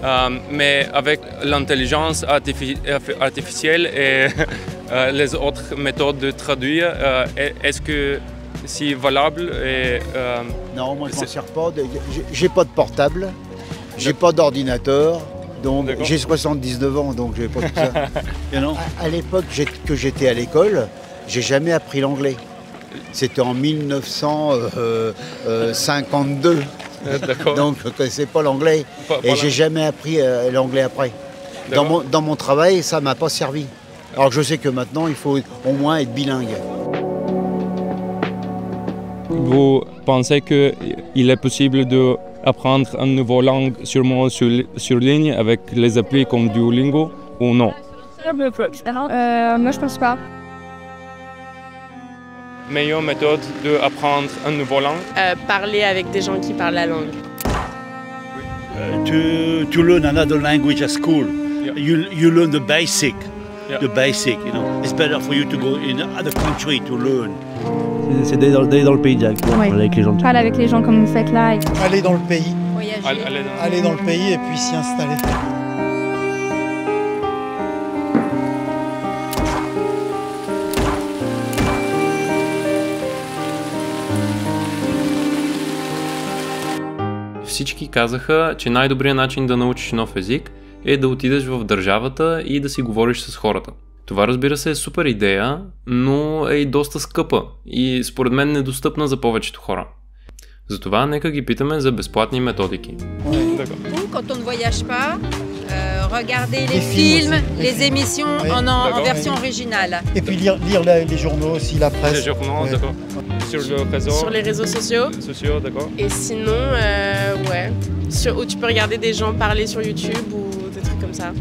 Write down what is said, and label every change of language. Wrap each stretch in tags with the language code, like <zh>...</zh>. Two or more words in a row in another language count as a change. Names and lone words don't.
<fr>Mais avec l'intelligence artificielle et les autres méthodes de traduire, est-ce que c'est valable et, Non, moi, je m'en C'est- sers pas. J'ai pas de portable, j'ai pas d'ordinateur. Donc, D'accord. j'ai 79 ans, donc j'ai pas tout ça.</fr> <en>You know?</en> <fr>À l'époque que j'étais à l'école, j'ai jamais appris l'anglais. C'était en 1952, D'accord. donc je connaissais pas l'anglais. Et j'ai jamais appris l'anglais après. D'accord. Dans mon travail, ça m'a pas servi. Alors que je sais que maintenant, il faut au moins être bilingue. Vous pensez qu'il est possible d'apprendre une nouvelle langue sûrement sur ligne avec les applis comme Duolingo ou non? Moi je pense pas. Meilleure méthode d'apprendre une nouvelle langue? Parler avec des gens qui parlent la langue.</fr> <en>To learn another language at school, Yeah. you learn the basic. Yeah. The basic, you know. It's better for you to go in another country to learn.</en> <fr>C'est d'aller dans le pays directement, Ouais. parler avec les gens. Parler avec les gens comme vous faites là. Aller dans le pays. Voyager. Aller dans le pays et puis s'y installer.</fr> <bg>Всички казаха, че най-добрият начин да научиш нов език е да отидеш в държавата и да си говориш с хората. Това, разбира се, е супер идея, но е и доста скъпа и според мен недостъпна за повечето хора. Затова нека ги питаме за безплатни методики.</bg> <fr>Quand on ne voyage pas, regarder les Les films films, aussi. les émissions Oui. en D'accord. version originale. Et puis lire les journaux aussi, la Les presse. journaux, Ouais. d'accord. Sur le réseau Sur les réseaux sociaux. d'accord. Et sinon, ouais. Où tu peux regarder des gens parler sur YouTube ou des trucs comme ça.</fr>